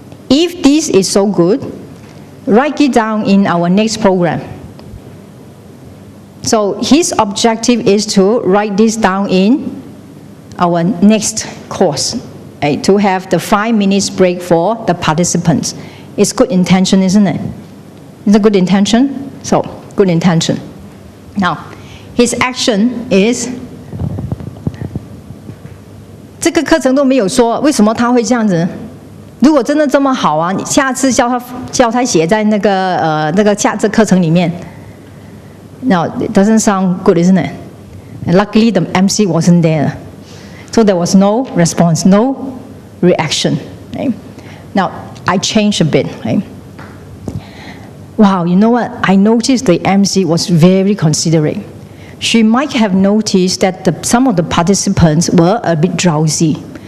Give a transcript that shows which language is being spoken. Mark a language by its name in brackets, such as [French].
[English] If this is so good, write it down in our next program." So his objective is to write this down in our next course, right? To have the 5 minutes break for the participants. It's good intention, isn't it? It's a good intention? So, good intention. Now, his action is, [Chinese] 这个课程都没有说为什么他会这样子。如果真的这么好啊，你下次叫他写在那个这课程里面。 [English] Now, it doesn't sound good, isn't it? And luckily, the MC wasn't there. So there was no response, no reaction. Right? Now, I changed a bit. Right? Wow, you know what? I noticed the MC was very considerate. She might have noticed that some of the participants were a bit drowsy.